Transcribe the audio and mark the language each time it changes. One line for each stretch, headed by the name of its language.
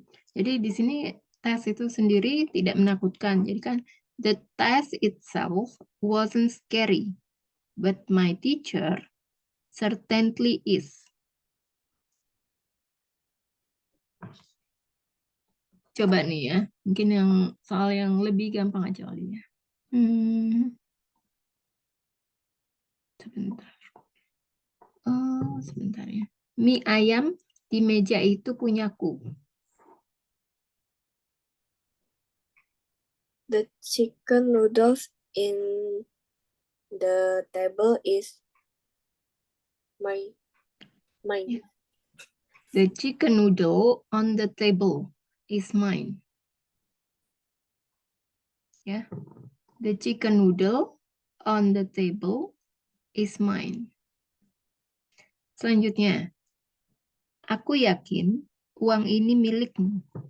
Indonesian: Jadi di sini tes itu sendiri tidak menakutkan. Jadi kan
English: the test itself wasn't scary, but my teacher certainly is.
Indonesian: Coba nih ya, mungkin yang soal yang lebih gampang aja kali ya. Sebentar. Oh, sebentar ya. Mie ayam di meja itu punyaku.
English: The chicken noodles in the table is mine. Yeah. The chicken noodle on the table is mine. Ya. The chicken noodle on the table is mine.
Indonesian: Selanjutnya, aku yakin uang ini milikmu.